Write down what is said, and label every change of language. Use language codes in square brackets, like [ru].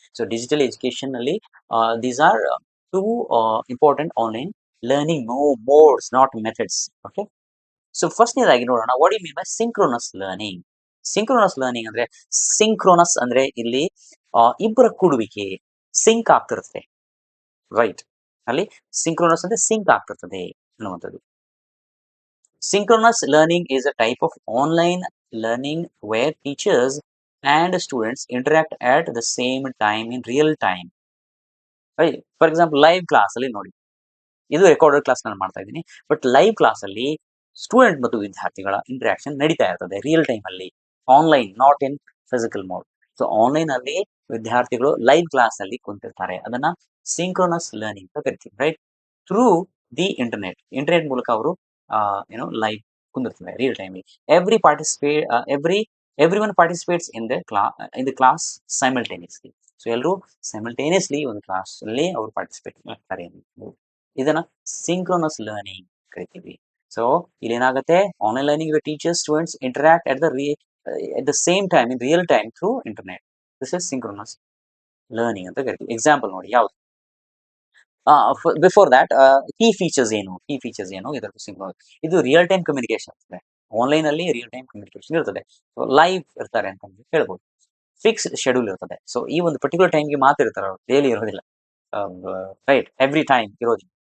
[en] So digital education [kn] ಅಲ್ಲಿ [en] these are 2 important online learning modes, not methods. Okay, so [kn] ಫಸ್ಟ್ನೇದಾಗಿ ನೋಡೋಣ, [en] What you mean by synchronous learning. [kn] Synchronous learning ಅಂದ್ರೆ, synchronous ಅಂದ್ರೆ ಇಲ್ಲಿ ಇಬ್ಬರ ಕೂಡುವಿಕೆ, sync ಆಗ್ತಿರ್ತದೆ, right? ಅಲ್ಲಿ synchronous ಅಂದ್ರೆ sync ಆಗ್ತಿರ್ತದೆ ಅನ್ನುವಂಥದ್ದು. [en] Synchronous learning is a type of online learning where teachers and students interact at the same time in real time. Right? [kn] For example, live class ಅಲ್ಲಿ ನೋಡಿ, ಇದು ರೆಕಾರ್ಡೆಡ್ ಕ್ಲಾಸ್ ನಾನು ಮಾಡ್ತಾ ಇದ್ದೀನಿ, but live class ಅಲ್ಲಿ student ಮತ್ತು ವಿದ್ಯಾರ್ಥಿಗಳ interaction ನಡೀತಾ ಇರ್ತದೆ ರಿಯಲ್ ಟೈಮ್ ಅಲ್ಲಿ, online, not in physical mode. So online ಅಲ್ಲಿ ವಿದ್ಯಾರ್ಥಿಗಳು ಲೈವ್ ಕ್ಲಾಸ್ ಅಲ್ಲಿ ಕುಂತಿರ್ತಾರೆ, ಅದನ್ನ ಸಿಂಕ್ರೋನಸ್ ಲರ್ನಿಂಗ್ ಅಂತ ಕರಿತೀವಿ, ರೈಟ್? ಥ್ರೂ ದಿ ಇಂಟರ್ನೆಟ್ ಮೂಲಕ ಅವರು live ಕುಂದಿರ್ತಾರೆ real time. [en] Every participate every one participates in the class simultaneously. [kn] So ಎಲ್ಲರೂ ಸೈಮಲ್ಟೇನಿಯಸ್ಲಿ ಒಂದು ಕ್ಲಾಸ್ ಅಲ್ಲಿ ಅವರು ಪಾರ್ಟಿಸಿಪೇಟ್ ಮಾಡ್ತಾರೆ. ಇದನ್ನ ಸಿಂಕ್ರೋನಸ್ ಲರ್ನಿಂಗ್ ಕರಿತೀವಿ. ಸೊ ಇಲ್ಲಿ ಏನಾಗುತ್ತೆ, [en] Online learning teachers students interact at the same time in real time through internet. This is synchronous learning [kn] ಅಂತ ಕರಿತೀವಿ. ಎಕ್ಸಾಂಪಲ್ ನೋಡಿ ಯಾವ್ದು, ಬಿಫೋರ್ ದ್ಯಾಟ್ ಕೀ ಫೀಚರ್ಸ್ ಏನು ಇದರ ಸಿಂಕ್ರೋನಸ್. ಇದು ರಿಯಲ್ ಟೈಮ್ ಕಮ್ಯುನಿಕೇಶನ್ ಇರ್ತದೆ. ಆನ್ಲೈನ್ ಅಲ್ಲಿ ರಿಯಲ್ ಟೈಮ್ ಕಮ್ಯುನಿಕೇಶನ್ ಇರ್ತದೆ. ಸೊ ಲೈವ್ ಇರ್ತಾರೆ ಅಂತ ಹೇಳ್ಬೋದು. ಫಿಕ್ಸ್ಡ್ ಶೆಡ್ಯೂಲ್ ಇರ್ತದೆ. ಸೊ ಈ ಒಂದು ಪರ್ಟಿಕ್ಯುಲರ್ ಟೈಮ್ಗೆ ಮಾತ್ರ ಇರ್ತಾರೆ, ಅವರು ಡೈಲಿ ಇರೋದಿಲ್ಲ. ರೈಟ್, ಎವ್ರಿ ಟೈಮ್ ಇರೋದಿಲ್ಲ.